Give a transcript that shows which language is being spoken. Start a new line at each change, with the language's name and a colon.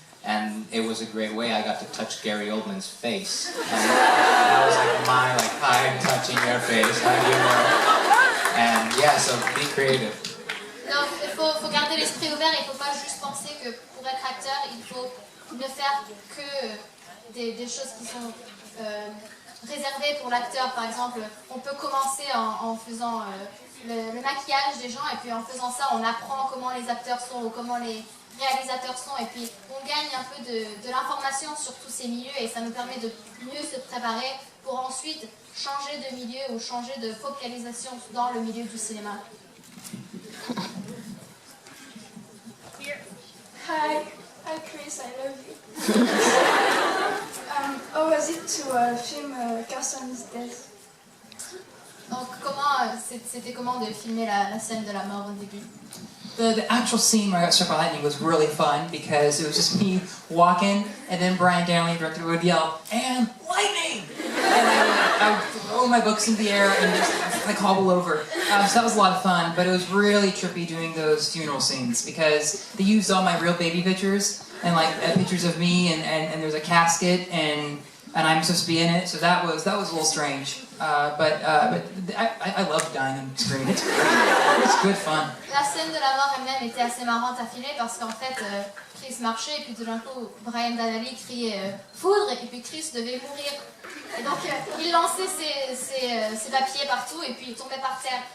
English: And it was a great way. I got to touch Gary Oldman's face. And that was hi, I'm touching your face, how do you know? And yeah, so be creative.
French: Non, il faut garder l'esprit ouvert, il ne faut pas juste penser que pour être acteur, il faut ne faire que des choses qui sont réservées pour l'acteur. Par exemple, on peut commencer en faisant le maquillage des gens, et puis en faisant ça, on apprend comment les acteurs sont ou comment les réalisateurs sont, et puis on gagne un peu de l'information sur tous ces milieux, et ça nous permet de mieux se préparer pour ensuite changer de milieu ou changer de focalisation dans le milieu du cinéma.
English: Hi Chris, I love you. How was it to film Carson's death?
French: Donc c'était comment de filmer la scène de la mort au début?
English: The actual scene where I got struck by lightning was really fun because it was just me walking, and then Brian Downey, director, would yell, "And lightning!" And I would throw my books into the air and just hobble over. So that was a lot of fun, but it was really trippy doing those funeral scenes because they used all my real baby pictures and pictures of me, and there's a casket, and I'm supposed to be in it, so that was a little strange. But I love dying on screen. It's great. It's good fun.
French: La scène de la mort elle-même était assez marrante à filmer parce qu'en fait, Chris marchait et puis tout d'un coup, Brian Downey criait foudre, et puis Chris devait mourir. Et donc, il lançait ses papiers partout et puis il tombait par terre.